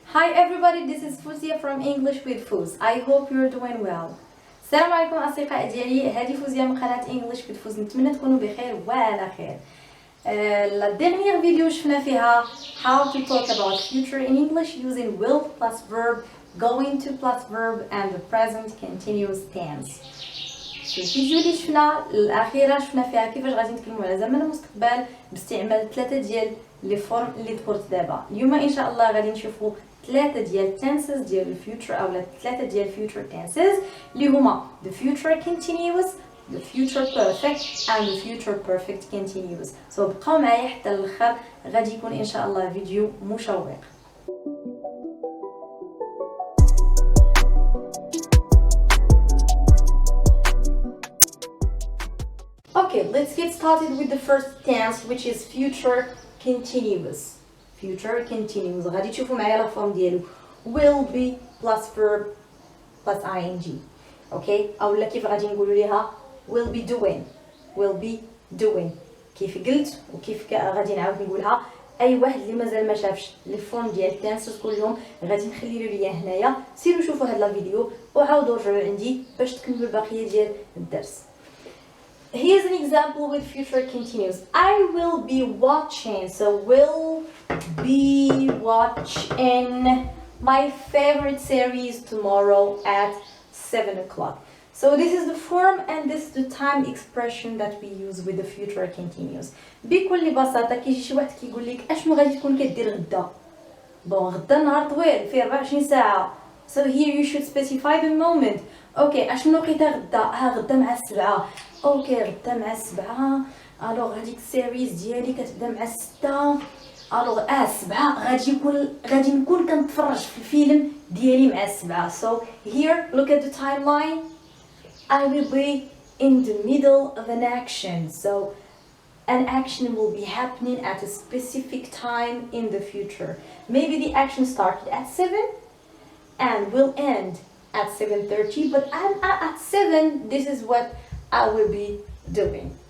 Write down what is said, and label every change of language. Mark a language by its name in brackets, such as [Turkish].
[English] Hi everybody, this is Fuzia from English with Fuz. I hope you're doing well. [Arabic] السلام عليكم أصدقاء ديالي، هذه فوزيا من قناة English with Fuz. نتمنى تكونوا بخير وعلى خير. [French] La dernière vidéo [Arabic] شفنا فيها [English] how to talk about future in English using will plus verb, going to plus verb and the present continuous tense. [Arabic] في الفيديو اللي شفنا الأخيرة شفنا فيها كيفاش غادي نتكلموا على زمن المستقبل باستعمال ثلاثة ديال لي فورم اللي ذكرت دابا. اليوم إن شاء الله غادي نشوفوا ثلاثة ديال tenses ديال الفيوتشر أو ثلاثة ديال future tenses اللي هما [English] the future continuous, the future perfect and the future perfect continuous. [Arabic] So بقاو معايا حتى الاخر، غادي يكون ان شاء الله فيديو مشوق. [English] Okay, let's get started with the first tense, which is future continuous. Future continuous. [Arabic] غادي تشوفوا معايا لا فورم ديالو [English] will be plus verb plus ing. Okay, [Arabic] اولا كيف غادي نقولوا ليها [English] will be doing, will be doing. [Arabic] كيف قلت وكيف غادي نعاود نقولها، اي واحد اللي مازال ما شافش لي فورم ديال التنسز كلهم غادي نخلي له ليا هنايا. سيروا شوفوا هذا الفيديو وعاودوا رجعوا عندي باش تكملوا البقيه ديال الدرس. [English] Here's an example with future continuous. I will be watching, so will be watching my favorite series tomorrow at 7 o'clock. So this is the form and this is the time expression that we use with the future continuous. [Arabic] بكل بساطة كيجي شي واحد كيقول لك اشنو غادي تكون كدير غدا. بون غدا نهار طويل فيه 24 ساعة. [English] So here you should specify the moment. [Arabic] اوكي اشنو لقيتها غدا؟ غدا مع السبعة. اوكي غدا مع السبعة. الوغ هذيك السيريز ديالي كتبدا مع الستة. الوغ السبعة غادي نكون كنتفرج في الفيلم ديالي مع السبعة. [English] So here look at the timeline. I will be in the middle of an action. So an action will be happening at a specific time in the future. Maybe the action started at 7 and will end at 7:30, but at 7 this is what I will be doing.